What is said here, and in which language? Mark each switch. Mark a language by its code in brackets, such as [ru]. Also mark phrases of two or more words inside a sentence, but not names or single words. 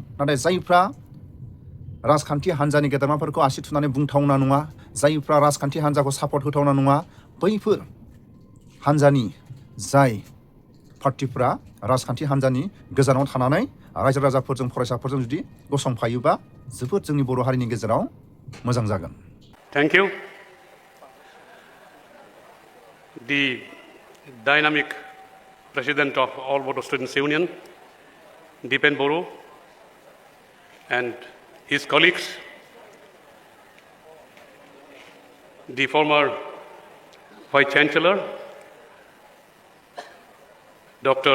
[brx] नाथाय जायफ्रा राजखान्थि हान्जानि गेदेरमाफोरखौ आसि थुनानै बुंथावना नङा जायफ्रा राजखान्थि हान्जाखौ सापर्ट होथावना नङा बैफोर हान्जानि जाय पार्टिफ्रा राजखान्थि हान्जानि गोजानाव थानानै रायजो राजाफोरजों फरायसाफोरजों जुदि गसंफायोबा जोबोद जोंनि बर' हारिनि गेजेराव मोजां जागोन। [en] Thank you. The dynamic president of All Bodo Students Union, Dipen Boro, and his colleagues, the former Vice Chancellor, Dr.